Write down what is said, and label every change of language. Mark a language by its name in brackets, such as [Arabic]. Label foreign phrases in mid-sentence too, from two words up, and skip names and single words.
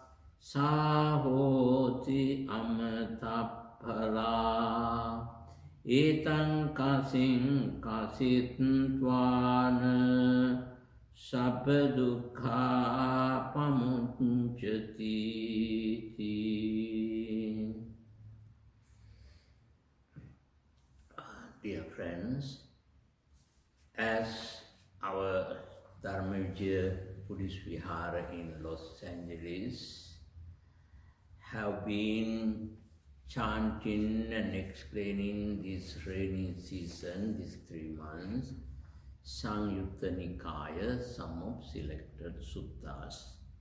[Pali] sahoti amataphala etang kasing kasittvana sabba dukkha pamuncati. [English] Dear friends, as our Dharmavijaya Buddhist Vihara in Los Angeles have been chanting and explaining this rainy season, these 3 months, Samyutta Nikaya, some of selected suttas.